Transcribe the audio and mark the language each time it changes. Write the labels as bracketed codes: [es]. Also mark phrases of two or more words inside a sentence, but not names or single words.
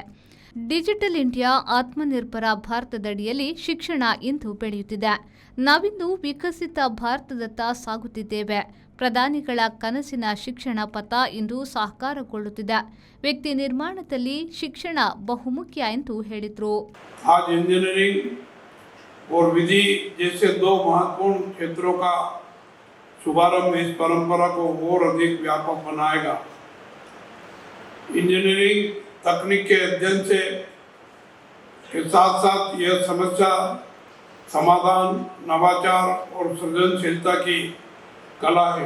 [kn] ಡಿಜಿಟಲ್ ಇಂಡಿಯಾ, ಆತ್ಮನಿರ್ಭರ ಭಾರತದಡಿಯಲ್ಲಿ ಶಿಕ್ಷಣ ಇಂದು ಬೆಳೆಯುತ್ತಿದೆ. ನಾವಿಂದು ವಿಕಸಿತ ಭಾರತದತ್ತ ಸಾಗುತ್ತಿದ್ದೇವೆ. ಪ್ರಧಾನಿಗಳ ಕನಸಿನ ಶಿಕ್ಷಣ ಪಥ ಇಂದು ಸಾಕಾರಗೊಳ್ಳುತ್ತಿದೆ. ವ್ಯಕ್ತಿ ನಿರ್ಮಾಣದಲ್ಲಿ ಶಿಕ್ಷಣ ಬಹುಮುಖ್ಯ ಎಂದು ಹೇಳಿದರು. [hi] आज इंजीनियरिंग और विधि जैसे 2 महत्वपूर्ण क्षेत्रों का शुभारंभ इस परंपरा को और अधिक व्यापक बनाएगा. इंजीनियरिंग तकनीक के अध्ययन से के साथ साथ यह समस्या समाधान, नवाचार और सृजनशीलता की कला है.